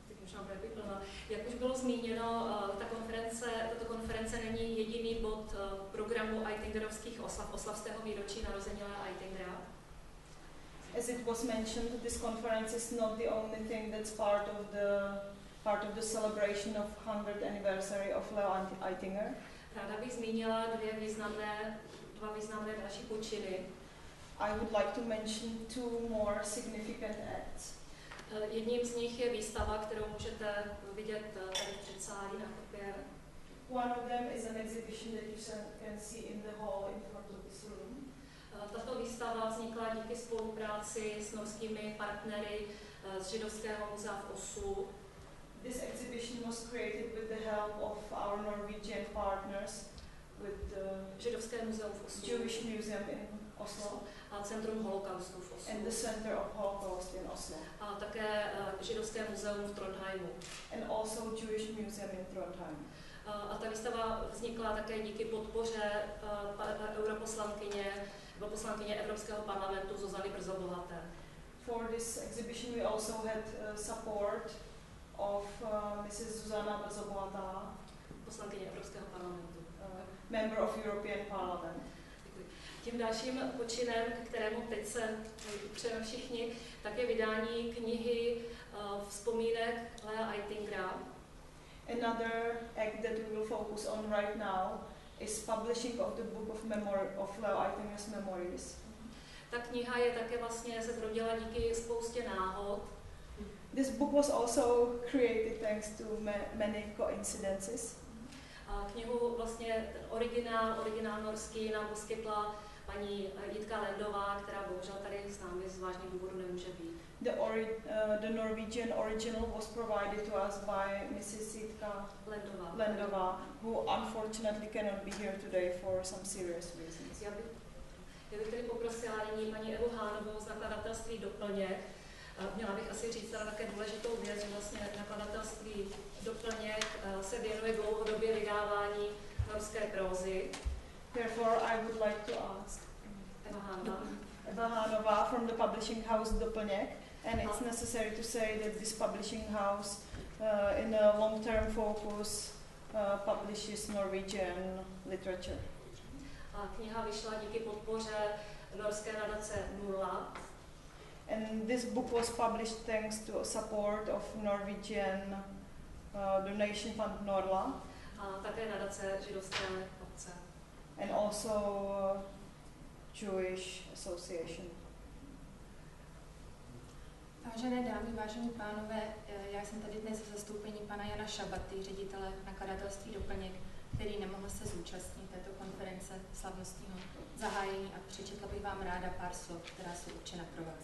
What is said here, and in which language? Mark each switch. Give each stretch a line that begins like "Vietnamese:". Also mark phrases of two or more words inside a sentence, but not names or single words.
Czech: možná bude plná. Jak už bylo zmíněno, tato konference není jediný bod programu Eitingerovských oslav z tého výročí narození Lea Eitingera.
English: As it was mentioned, this conference is not the only thing that's part of the celebration of 100th anniversary of Leo Eitinger.
Czech: Ráda bych zmínila dva významné další počiny.
English: I would like to mention two more significant acts.
Czech: Jedním z nich je výstava, kterou můžete vidět tady v předsálí na kopě.
English: One of them is an exhibition that you can see in the hall in front of this room.
Czech: Tato výstava vznikla díky spolupráci s norskými partnery z Židovského muzea v Oslu.
English: This exhibition was created with the help of our Norwegian partners with the
Czech: Židovské muzeum v Oslu,
English: Jewish Museum in Oslo
Czech: a Centrum holokaustu v Oslu.
English: And the Center of Holocaust in Oslo.
Czech: A také Židovské muzeum v Trondheimu.
English: And also Jewish Museum in Trondheim.
Czech: A ta výstava vznikla také díky podpoře poslankyně Evropského parlamentu Zuzany Brzobohaté.
English: For this exhibition we also had support of Mrs. Zuzana Brzobohatá,
Czech: poslankyně Evropského parlamentu.
English: Member of European Parliament.
Czech: Děkuji. Tím dalším počinem, k kterému teď se přejeme všichni, tak je vydání knihy Vzpomínek Lea Eitingera.
English: Another act that we will focus on right now is publishing of the book of Leo Eitinger's memories.
Czech: Ta kniha je také vlastně se zrodila díky spoustě náhod.
English: This book was also created thanks to many coincidences.
Czech: A knihu vlastně originál norský nám poskytla paní Jitka Lendová, která bohužel tady s námi z vážných důvodů nemůže být.
English: The Norwegian original was provided to us by Mrs. Jitka Lendová, who unfortunately cannot be here today for some serious reasons.
Czech: Já bych tedy poprosila nyní paní Evu Hánovou z nakladatelství Doplněk. Měla bych asi říct také důležitou věc, že vlastně nakladatelství Doplněk se věnuje dlouhodobě vydávání norské prózy.
English: Therefore, I would like to ask Eva Hánová from the publishing house Doplněk, and it's necessary to say that this publishing house, in a long-term focus, publishes Norwegian literature.
Czech: A kniha vyšla díky podpoře norské nadace Nula.
English: And this book was published thanks to support of Norwegian donation fund Norla.
Czech: A také nadace Židovské obce.
English: And also Jewish Association.
Czech: Vážené dámy, vážení pánové, já jsem tady dnes v zastoupení pana Jana Šabaty, ředitele nakladatelství Doplněk, který nemohl se zúčastnit této konference slavnostního zahájení a přečetla bych vám ráda pár slov, která jsou určena pro vás.